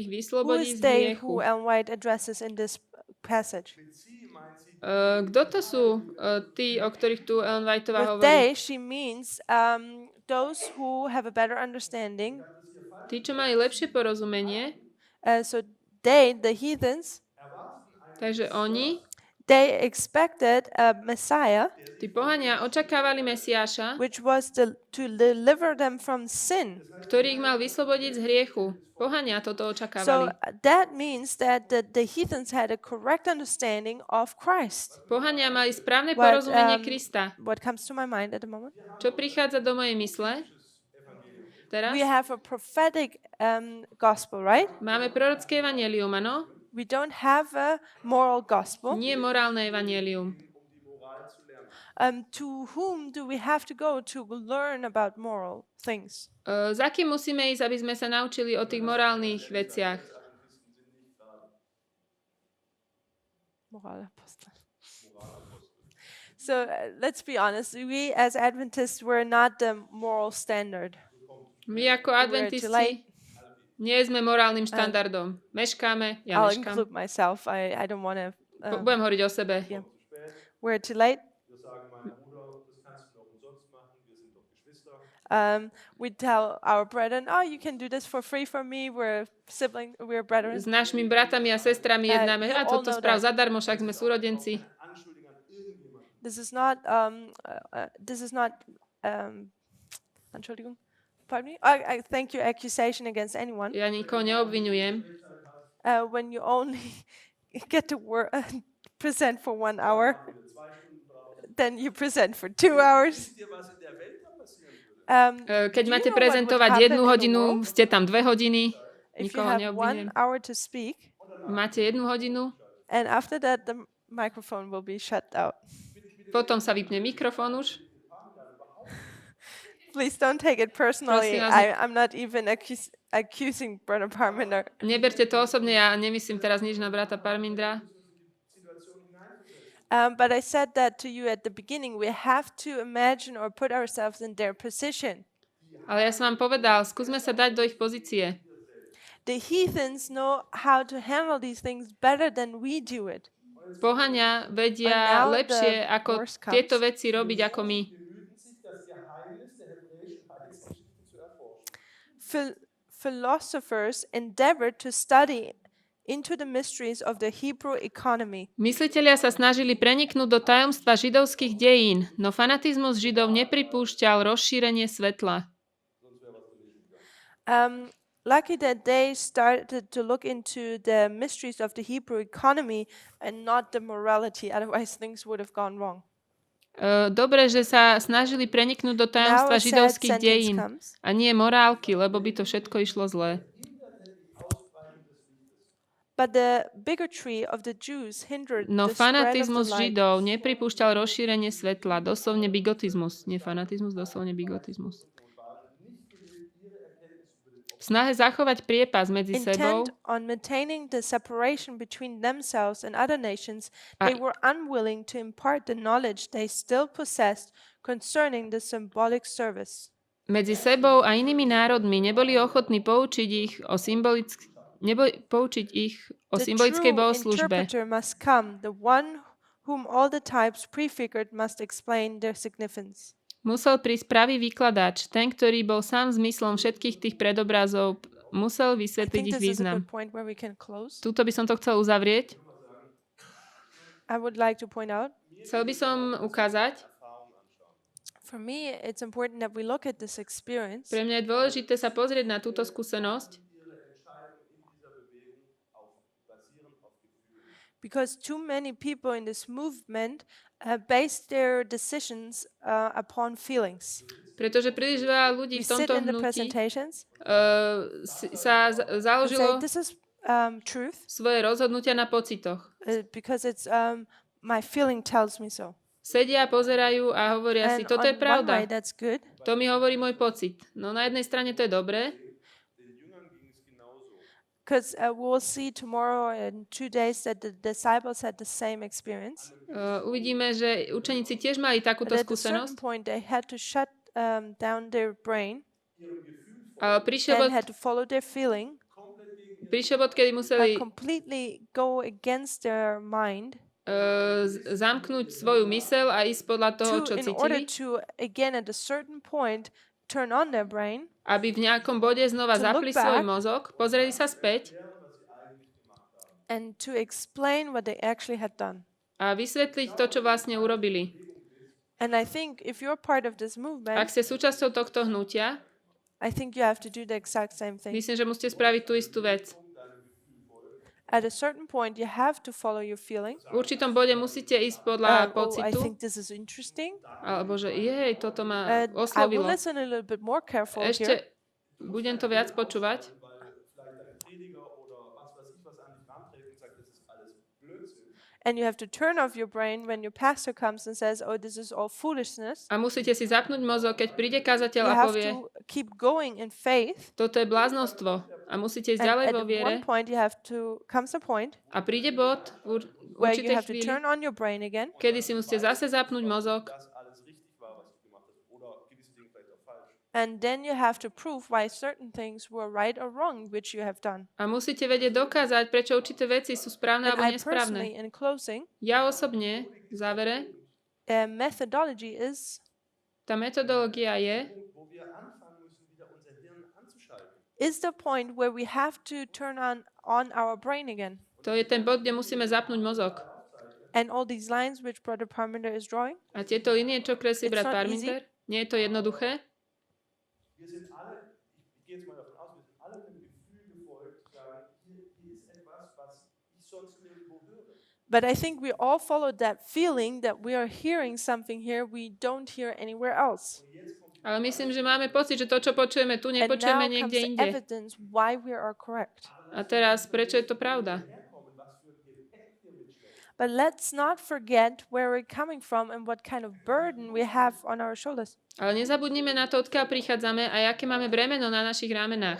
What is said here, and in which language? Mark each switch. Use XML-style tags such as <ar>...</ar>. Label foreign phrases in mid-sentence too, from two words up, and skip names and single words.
<en>Who</en> <sk>vyslobodí</sk> <en>is</en> <sk>z</sk> <en>they</en> <sk>hriechu.</sk> <en>who Ellen White addresses in this passage?</en> <sk>Kto to sú tí, o ktorých tu Ellen Whiteová</sk> <en>With</en> <sk>hovorí?</sk> <en>they, she means those who have a better understanding.</en> <sk>Tí, čo mali lepšie porozumenie,</sk> <en>So they, the heathens,</en> <sk>takže oni,</sk> <en>they expected a Messiah,</en> <sk>tí pohania, očakávali Mesiáša,</sk> <en>which was to deliver them from sin.</en> <sk>ktorý ich mal vyslobodiť z hriechu. Pohania toto</sk> <en>So</en> <sk>očakávali.</sk> <en>that means that the heathens had a correct understanding of Christ.</en> <sk>Pohania mali správne</sk> <en>What,</en> <sk>porozumenie Krista.</sk> <en>What comes to my mind at the moment?</en> <sk>Čo prichádza do mojej mysle? Teraz</sk> <en>We have a prophetic gospel, right?</en> <sk>máme prorocké evanjelium, áno?</sk> <en>We don't have a moral gospel.</en> <sk>Nie morálne evanjelium.</sk> <en>To whom do we have to go to learn about moral things?</en> <sk>Za kým musíme ísť, aby sme sa naučili o tých morálnych veciach?</sk> <de>Moralapostel.</de> <en>So let's be honest. We as Adventists were not the moral standard.</en> <sk>My ako adventisti nie sme morálnym štandardom. Meškáme, ja</sk> <en>I'll</en> <sk>meškám.</sk> <en>include myself. I don't want to.</en> <sk>Budem hovoriť o sebe.</sk> <en>Yeah. We're too late. We tell our brethren, oh, you can do this for free for me. We're siblings. We're brethren.</en> <sk>S našimi bratami a sestrami jednáme. A toto sprav zadarmo, však sme súrodenci.</sk> <en>This is not. Entschuldigung. Pardon me. I thank you accusation against anyone.</en> <sk>Ja nikoho neobvinujem.</sk> <en>When you only get to present for 1 hour, then you present for 2 hours.</en> <sk>Keď máte prezentovať 1 hodinu, ste tam 2 hodiny.</sk> <en>If you</en> <sk>Nikoho</sk> <en>have 1</en> <sk>neobvinujem.</sk> <en>hour to speak,</en> <sk>Máte 1 hodinu,</sk> <en>and after that the microphone will be shut out.</en> <sk>potom sa vypne mikrofón už.</sk> <en>Please don't take it personally.</en> <sk>Prosím vás,</sk> <en>I'm not even accusing Brother Parminder.</en> <sk>neberte to osobne, ja nemyslím teraz nič na brata Parmindra.</sk> <en>But I said that to you at the beginning. We have to imagine or put ourselves in their position.</en> <sk>Ale ja som vám povedal, skúsme sa dať do ich pozície.</sk> <en>The heathens know how to handle these things better than we do it.</en> <sk>Pohania vedia</sk> <en>And now</en> <sk>lepšie,</sk> <en>the</en> <sk>ako</sk> <en>worst comes.</en> <sk>tieto veci robiť, ako my.</sk> <en>Philosophers endeavored to study into the mysteries of the Hebrew economy.</en> <sk>Myslitelia sa snažili preniknúť do tajomstva židovských dejín, no fanatizmus Židov nepripúšťal rozšírenie svetla.</sk> <en>Lucky that they started to look into the mysteries of the Hebrew economy and not the morality, otherwise things would have gone wrong.</en> <sk>Dobre, že sa snažili preniknúť do</sk> <en>Now</en> <sk>tajomstva</sk> <en>a sad</en> <sk>židovských</sk> <en>sentence</en> <sk>dejín</sk> <en>comes.</en> <sk>a nie morálky, lebo by to všetko išlo zle.</sk> <en>But the bigotry of the Jews hindered</en> <sk>No</sk> <en>the spread of the</en> <sk>fanatizmus</sk> <en>light.</en> <sk>Židov nepripúšťal rozšírenie svetla, doslovne bigotizmus. Nie fanatizmus, doslovne bigotizmus. V snahe zachovať priepas medzi sebou</sk> <en>Intent on maintaining the separation between themselves and other nations, they were unwilling to impart the knowledge they still possessed concerning the symbolic service.</en> <sk>medzi sebou a inými národmi neboli ochotní poučiť ich o</sk> <en>The</en> <sk>symbolickej</sk> <en>true</en> <sk>bohoslužbe.</sk> <en>interpreter must come, the one whom all the types prefigured must explain their significance.</en> <sk>Musel prísť pravý vykladač, ten, ktorý bol sám zmyslom všetkých tých predobrazov, musel</sk> <en>I</en> <sk>vysvetliť</sk> <en>think</en> <sk>ich</sk> <en>this is a</en> <sk>význam.</sk> <en>good point where we can close.</en> <sk>Tuto by som to chcel uzavrieť.</sk> <en>I would like to point out,</en> <sk>Chcel by som ukázať,</sk> <en>for me, it's important that we look at this experience</en> <sk>pre mňa je dôležité sa pozrieť na túto skúsenosť,</sk> <en>because too many people in this movement base their decisions upon feelings.</en> <sk>pretože príliš veľa ľudí</sk> <en>We</en> <sk>v</sk> <en>sit</en> <sk>tomto</sk> <en>in the</en> <sk>hnutí</sk> <en>presentations</en> <sk>sa</sk> <en>and say,</en> <sk>založilo</sk> <en>this is truth</en> <sk>svoje rozhodnutia na pocitoch.</sk> <en>because it's my feeling tells me so.</en> <sk>Sedia, pozerajú a hovoria si,</sk> <en>And</en> <sk>toto je</sk> <en>on one</en> <sk>pravda.</sk> <en>way, that's good.</en> <sk>To mi hovorí môj pocit. No na jednej strane to je dobré,</sk> <en>Because we'll see tomorrow in 2 days that the disciples had the same experience.</en> <sk>uvidíme, že učeníci tiež mali takúto</sk> <en>But at a certain</en> <sk>skúsenosť.</sk> <en>point, they had to shut down their brain</en> <sk>Ale prišiel</sk> <en>and</en> <sk>bod,</sk> <en>had to follow their feeling,</en> <sk>kedy museli</sk> <en>completely go against their mind</en> <sk>zamknúť svoju myseľ a ísť podľa toho, čo</sk> <en>in order</en> <sk>cítili,</sk> <en>to, again, at a certain point, turn on their brain</en> <sk>aby v nejakom bode znova</sk> <en>to look</en> <sk>zapli svoj</sk> <en>back.</en> <sk>mozog, pozreli sa späť</sk> <en>and to explain what they actually had done.</en> <sk>a vysvetliť to, čo vlastne urobili.</sk> <en>And I think if you're part of this</en> <sk>Ak</sk> <en>movement,</en> <sk>ste súčasťou tohto hnutia,</sk> <en>I think you have to do the exact same thing.</en> <sk>myslím, že musíte spraviť tú istú vec.</sk> <en>At a certain point, you have to follow your feeling.</en> <sk>V určitom bode musíte ísť podľa</sk> <en>I</en> <sk>pocitu,</sk> <en>think this is interesting.</en> <sk>alebo že jej, toto ma</sk> <en>I will</en> <sk>oslovilo.</sk> <en>listen a little bit more careful here.</en> <sk>Ešte budem to viac počúvať.</sk> <en>And you have to turn off your brain when your pastor comes and says, oh, this is all foolishness.</en> <sk>A musíte si zapnúť mozog, keď príde kazateľ</sk> <en>You</en> <sk>a</sk> <en>have</en> <sk>povie,</sk> <en>to keep going in faith.</en> <sk>toto je bláznostvo. A musíte ísť</sk> <en>And</en> <sk>ďalej</sk> <en>at</en> <sk>vo viere.</sk> <en>one point, you have to, comes a point</en> <sk>A príde bod v</sk> <en>where you</en> <sk>určitej</sk> <en>have to</en> <sk>chvíli,</sk> <en>turn on your brain again.</en> <sk>kedy si musíte zase zapnúť mozog</sk> <en>And then you have to prove why certain things were right or wrong, which you have done.</en> <sk>a musíte vedieť dokázať, prečo určité veci sú správne</sk> <en>And</en> <sk>alebo</sk> <en>I personally,</en> <sk>nesprávne.</sk> <en>in closing,</en> <sk>Ja osobne, v závere,</sk> <en>methodology</en> <sk>tá metodológia</sk> <en>is the point where we have to turn on our brain again.</en> <sk>to je ten bod, kde musíme zapnúť mozog.</sk> <en>And all these lines which Brother Parminder is drawing,</en> <sk>A tieto linie, čo kreslí</sk> <en>It's</en> <sk>brat</sk> <en>not</en> <sk>Parminder, nie je to jednoduché.</sk> <de>Wir sind alle, ich gehe jetzt mal davon aus, wir sind alle mit dem Gefühl gefolgt, sagen, hier ist etwas, was ich sonst nirgendwo höre.</de> <en>but I think we all followed that feeling that we are hearing something here we don't hear anywhere else.</en> <sk>Ale myslím, že máme pocit, že to, čo počujeme tu,</sk> <en>And now</en> <sk>nepočujeme</sk> <en>comes</en> <sk>niekde</sk> <en>the</en> <sk>inde.</sk> <en>evidence why we are correct.</en> <sk>A teraz, prečo je to pravda?</sk> <en>But let's not forget where we're coming from and what kind of burden we have on our shoulders.</en> <sk>Ale nezabudnime na to, odkiaľ prichádzame a aké máme bremeno na našich ramenách.</sk>